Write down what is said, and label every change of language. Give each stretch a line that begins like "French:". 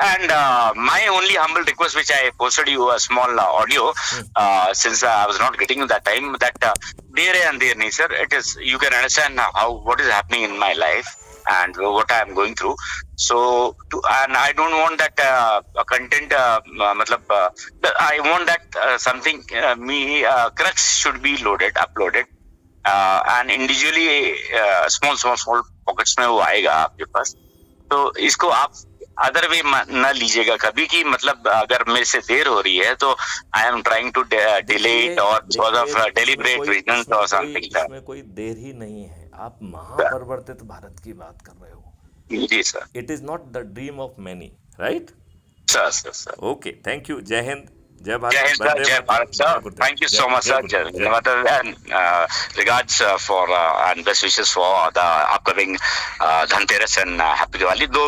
English: And my only humble request, which I posted you a small audio, since I was not getting you that time, that dear and dear nature, it is, you can understand what is happening in my life and what I am going through. So, and I don't want that content, I want that something, crux should be uploaded, and individually, small pockets
Hindi: में वो आएगा आपके पास. तो इसको आप other way न लीजिएगा कभी कि मतलब अगर मेरे से देर हो रही है तो
English: I am trying to delay it और because of deliberate reasons और something.
Hindi: इसमें कोई देर ही नहीं है. आप महापरिवर्तित भारत की बात कर रहे हो. जी sir.
English: It is not the dream of many, right? Sir. Okay, thank you.
Hindi: Jai Hind. Jai Bharat. जय हिंद सर, जय Bharat sir.
English: Thank you so much sir. And regards for and best wishes for the upcoming Dhanteras and Happy Diwali. Though